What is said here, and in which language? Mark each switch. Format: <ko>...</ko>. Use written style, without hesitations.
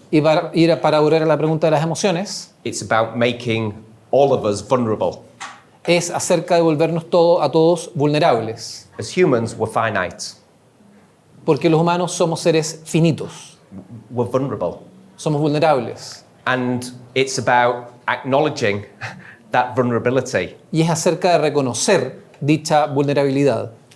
<es>y para volver a la pregunta de las emociones,</es> <en>it's about making all of us vulnerable.</en> <es>es acerca de volvernos a todos vulnerables.</es> <en>As humans, we're finite.</en> <es>Porque los humanos somos seres finitos.</es> <en>We're vulnerable.</en> <es>Somos vulnerables.</es> <en>And it's about acknowledging that vulnerability.</en> <es>Y es acerca de reconocer dicha vulnerabilidad.</es>